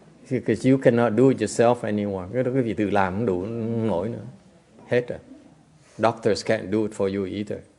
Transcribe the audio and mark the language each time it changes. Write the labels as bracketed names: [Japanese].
[English] Because you cannot do it yourself anymore. [Vietnamese] Cái đó cái vị tự làm không đủ, không nổi nữa. Hết rồi. [English] Doctors can't do it for you either.